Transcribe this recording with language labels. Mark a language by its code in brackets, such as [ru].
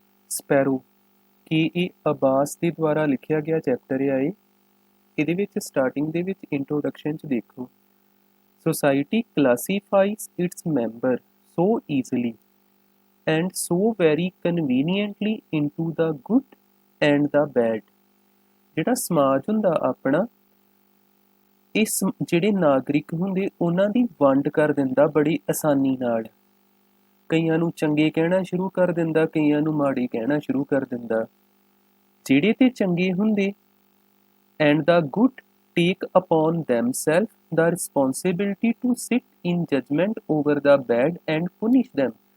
[pa] Sparrow ਕਿ ਇਹ ਅਬਾਸ ਦੇ ਦੁਆਰਾ ਲਿਖਿਆ ਗਿਆ ਚੈਪਟਰ ਆ ਇਹ। ਇਹਦੇ ਵਿੱਚ ਸਟਾਰਟਿੰਗ ਦੇ ਵਿੱਚ ਇੰਟਰੋਡਕਸ਼ਨ 'ਚ ਦੇਖੋ, [en] society classifies its member so easily and so very conveniently into the good and the bad। [pa] ਜਿਹੜਾ ਸਮਾਜ ਹੁੰਦਾ ਆਪਣਾ, ਇਸ ਜਿਹੜੇ ਨਾਗਰਿਕ ਹੁੰਦੇ ਉਹਨਾਂ ਦੀ ਵੰਡ ਕਰ ਦਿੰਦਾ ਬੜੀ ਆਸਾਨੀ ਨਾਲ। ਕਈਆਂ ਨੂੰ ਚੰਗੇ ਕਹਿਣਾ ਸ਼ੁਰੂ ਕਰ ਦਿੰਦਾ, ਕਈਆਂ ਨੂੰ ਮਾੜੇ ਕਹਿਣਾ ਸ਼ੁਰੂ ਕਰ ਦਿੰਦਾ। ਜਿਹੜੇ ਤੇ ਚੰਗੇ ਹੁੰਦੇ [en] And the good take upon themselves the responsibility to sit in judgement over the bad and punish them.